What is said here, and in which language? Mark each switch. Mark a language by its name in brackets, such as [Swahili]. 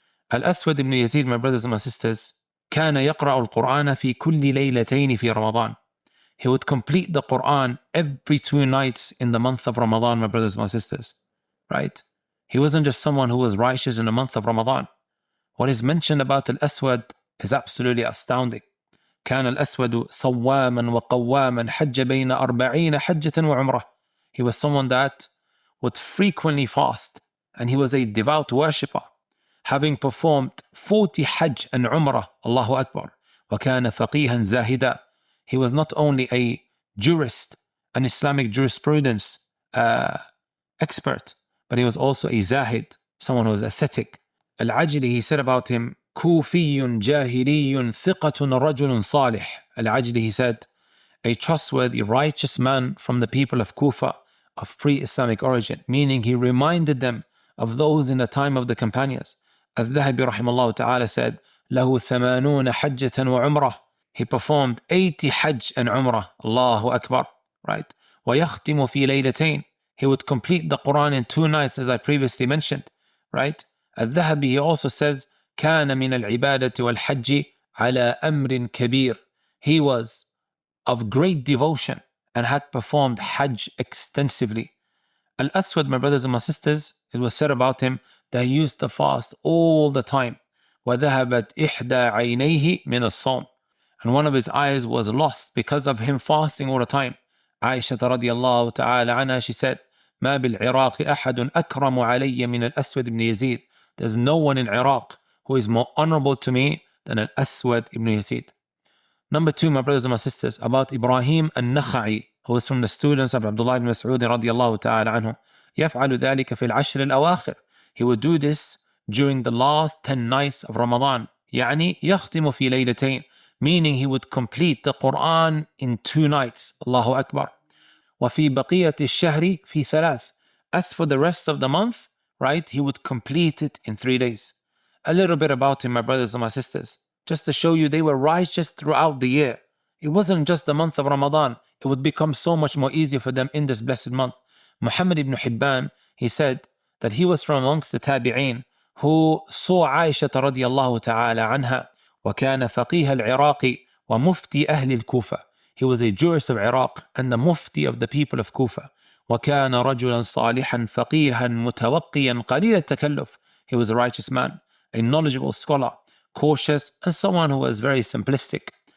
[Arabic] Al-Aswad ibn Yazid, [English] my brothers and my sisters, [Arabic] كان يقرأ القرآن في كل ليلتين في رمضان. [English] He would complete the Qur'an every 2 nights in the month of Ramadan, my brothers and my sisters, right? He wasn't just someone who was righteous in the month of Ramadan. What is mentioned about Al-Aswad is absolutely astounding. [Arabic] كان الأسود صواما وقواما حج بين 40 حجة وعمرة. [English] He was someone that would frequently fast, and he was a devout worshipper, having performed 40 Hajj and Umrah, Allahu Akbar. [Arabic] وَكَانَ فَقِيهًا زَاهِدًا. [English] He was not only a jurist, an Islamic jurisprudence expert, but he was also a zahid, someone who was ascetic. [Arabic] Al-Ajli, [English] he said about him, [Arabic] كوفي جاهلي ثقة رجل صالح. [English] Al-Ajli, he said, a trustworthy, righteous man from the people of Kufa, of pre-Islamic origin, meaning he reminded them of those in the time of the companions. Al-Dhahabi rahimahullah ta'ala said, [Arabic] له 80 حجة وعمرة. [English] He performed 80 Hajj and Umrah. [Arabic] Allahu Akbar. [English] Right? [Arabic] ويختم في ليلتين. [English] He would complete the Quran in 2 nights, as I previously mentioned. Right? [Arabic] Al-Dhahabi, [English] he also says, [Arabic] كان من العبادة والحج على أمر كبير. [English] He was of great devotion and had performed Hajj extensively. Al-Aswad, my brothers and my sisters, it was said about him that he used to fast all the time. [Arabic] وَذَهَبَتْ إِحْدَى عَيْنَيْهِ مِنَ الصَّوْمِ. [English] And one of his eyes was lost because of him fasting all the time. [Arabic] Aisha radiyallahu ta'ala anha, [English] she said, [Arabic] مَا بِالْعِرَاقِ أَحَدٌ أَكْرَمُ عَلَيَّ مِنَ الْأَسْوَدِ ibn Yazid. [English] There's no one in Iraq who is more honorable to me than Al-Aswad ibn Yazid. Number 2, my brothers and my sisters, about Ibrahim al-Nakha'i, who is from the students of Abdullah ibn Mas'ud radiyallahu ta'ala anhu. [Arabic] يفعل ذلك في العشر الأواخر. [English] He would do this during the last 10 nights of Ramadan. [Arabic] يعني يختم في ليلتين, [English] meaning he would complete the Quran in 2 nights. [Arabic] Allahu Akbar. وفي بقية الشهر في 3. [English] As for the rest of the month, right, he would complete it in 3 days. A little bit about him, my brothers and my sisters, just to show you they were righteous throughout the year. It wasn't just the month of Ramadan. It would become so much more easier for them in this blessed month. Muhammad ibn Hibban, he said that he was from amongst the Tabi'een who saw Aisha radiyallahu ta'ala anha, [Arabic] وكان فقيه العراق ومفتي أهل الكوفة. [English] He was a jurist of Iraq and the mufti of the people of Kufa. [Arabic] وكان رجلا صالحا فقيها متوقيا قليل التكلف. [English] He was a righteous man, a knowledgeable scholar, cautious, and someone who was very simplistic.